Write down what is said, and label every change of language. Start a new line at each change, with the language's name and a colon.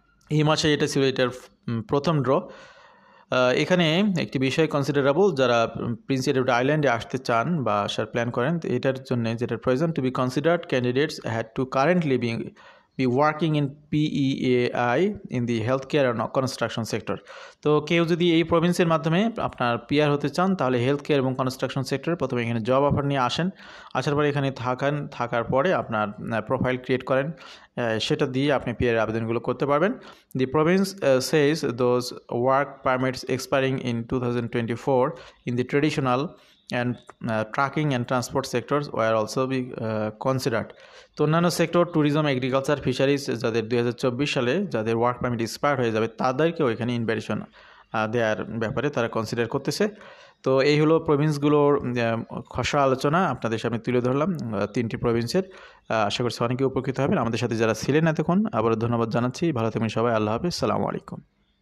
Bangla: এই মাসে এটা ছিল এটার প্রথম ড্র। এখানে একটি বিষয় কনসিডারেবল, যারা প্রিন্স এডওয়ার্ড আইল্যান্ডে আসতে চান বা আসার প্ল্যান করেন, এটার জন্য যেটার প্রয়োজন,
English: To be considered candidates had to currently be working in PEAI in the health care and construction sector.
Bangla: তো কেউ যদি এই প্রভিন্সের মাধ্যমে আপনার পিআর হতে চান তাহলে হেলথ কেয়ার এবং কনস্ট্রাকশন সেক্টরে প্রথমে এখানে জব অফার নিয়ে আসেন। আসার পরে এখানে থাকার পরে আপনার প্রোফাইল ক্রিয়েট করেন, সেটা দিয়ে আপনি পিআর আবেদনগুলো করতে পারবেন।
English: The province says those work permits expiring in 2024 in the traditional and trucking and transport sectors were also be considered.
Bangla: তো অন্যান্য সেক্টর ট্যুরিজম, এগ্রিকালচার, ফিশারিজ যাদের 2024 সালে যাদের ওয়ার্ক পারমিট এক্সপায়ার হয়ে যাবে তাদেরকেও এখানে ইনভাইটেশন দেওয়ার ব্যাপারে তারা কনসিডার করতেছে। তো এই হলো প্রভিন্সগুলোর খসড়া আলোচনা আপনাদের সামনে তুলে ধরলাম 3টি প্রভিন্সের। আশা করছি অনেকে উপকৃত হবেন। আমাদের সাথে যারা ছিলেন এতক্ষণ আবারও ধন্যবাদ জানাচ্ছি। ভালো থাকবেন সবাই। আল্লাহ হাফিজ, সালামু আলাইকুম।